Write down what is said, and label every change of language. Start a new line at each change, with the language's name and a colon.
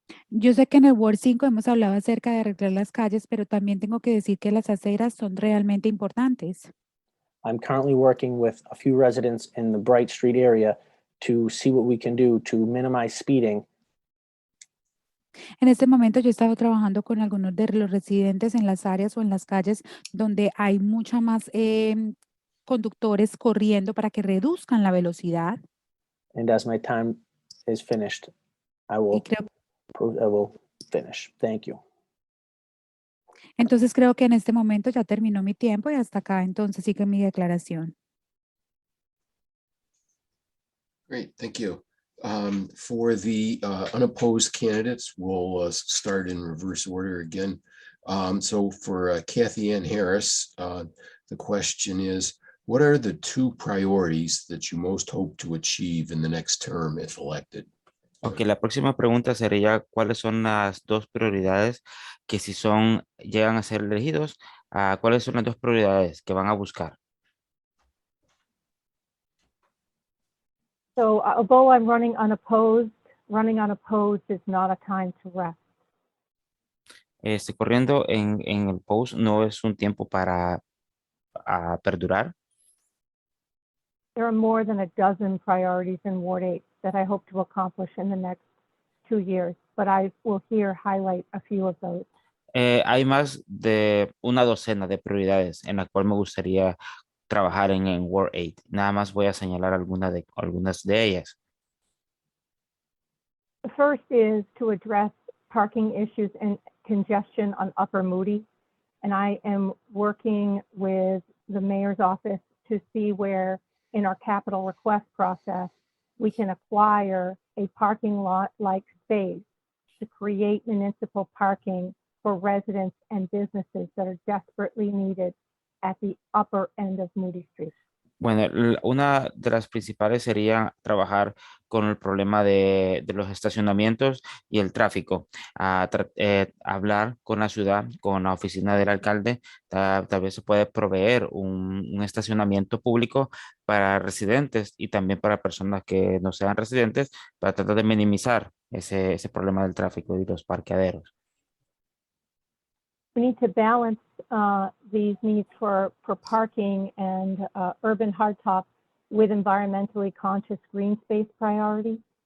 Spanish: Yo sé que en el Ward 5 hemos hablado acerca de arreglar las calles, pero también tengo que decir que las aceras son realmente importantes.
English: I'm currently working with a few residents in the Bright Street area to see what we can do to minimize speeding.
Spanish: En este momento yo he estado trabajando con algunos de los residentes en las áreas o en las calles donde hay mucha más conductores corriendo para que reduzcan la velocidad.
English: And as my time is finished, I will finish. Thank you.
Spanish: Entonces creo que en este momento ya terminó mi tiempo y hasta acá entonces sigue mi declaración.
English: Great, thank you. For the unopposed candidates, we'll start in reverse order again. So for Kathy Ann Harris, the question is, what are the two priorities that you most hope to achieve in the next term if elected?
Spanish: Ok, la próxima pregunta sería, ¿cuáles son las dos prioridades que si llegan a ser elegidos, cuáles son las dos prioridades que van a buscar?
English: So although I'm running unopposed is not a time to rest.
Spanish: Corriendo en el post no es un tiempo para perdurar.
English: There are more than a dozen priorities in Ward 8 that I hope to accomplish in the next 2 years, but I will here highlight a few of those.
Spanish: Hay más de una docena de prioridades en la cual me gustaría trabajar en Ward 8. Nada más voy a señalar algunas de ellas.
English: The first is to address parking issues and congestion on Upper Moody. And I am working with the mayor's office to see where in our capital request process, we can acquire a parking lot-like space to create municipal parking for residents and businesses that are desperately needed at the upper end of Moody Street.
Spanish: Bueno, una de las principales sería trabajar con el problema de los estacionamientos y el tráfico. Hablar con la ciudad, con la oficina del alcalde, tal vez se puede proveer un estacionamiento público para residentes y también para personas que no sean residentes, para tratar de minimizar ese problema del tráfico y los parqueaderos.
English: We need to balance these needs for parking and urban hardtop with environmentally conscious green space priority.